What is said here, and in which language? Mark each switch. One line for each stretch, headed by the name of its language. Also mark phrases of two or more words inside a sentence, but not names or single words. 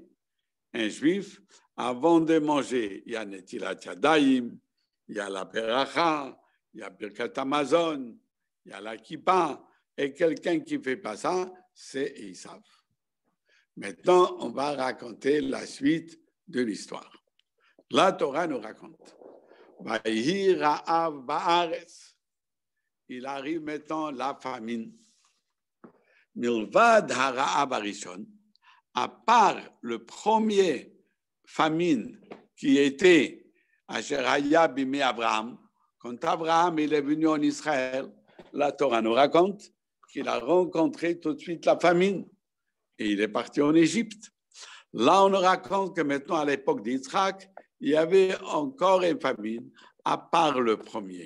French: Un juif, avant de manger, il y a
Hebrew: נטילת ידיים,
French: il y a la Beracha, il y a
Hebrew: ברכת המזון,
French: il y a la kippa, et quelqu'un qui ne fait pas ça, c'est Esav. Maintenant, on va raconter la suite de l'histoire. La Torah nous raconte. Il arrive maintenant la famine.
Hebrew: מלבד הרעב הראשון,
French: à part le premier famine qui était
Hebrew: אשר היה בימי אברהם,
French: quand Abraham il est venu en Israël, la Torah nous raconte qu'il a rencontré tout de suite la famine et il est parti en Égypte. Là, on nous raconte que maintenant, à l'époque d'Yitzhak, il y avait encore une famine, à part le premier.